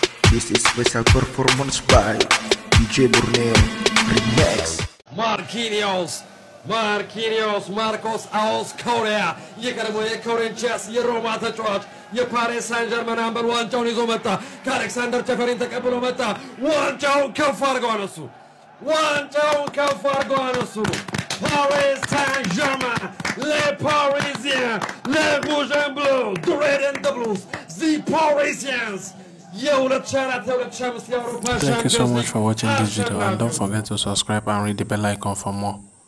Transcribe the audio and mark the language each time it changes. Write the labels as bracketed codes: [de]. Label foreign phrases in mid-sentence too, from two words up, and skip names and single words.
[en] This is special performance by DJ Borneo Remix. [am] Marcos aus Korea የቀድሞ የኮሪንቲያንስ የሮማ ተጫዋች የፓሪስ ሳን ጀርመን አምበል ዋንጫውን ይዞ መጣ። ከአሌክሳንደር ቸፈሪን ተቀብሎ መጣ። ዋንጫውን ከፍ አድርገው አነሱ። Paris Saint-Germain, [fr] les Parisiens, les rouges et bleus, [en] the red and the blues, the Parisians. Thank you so much for watching this video, and don't forget to subscribe and read the bell icon for more.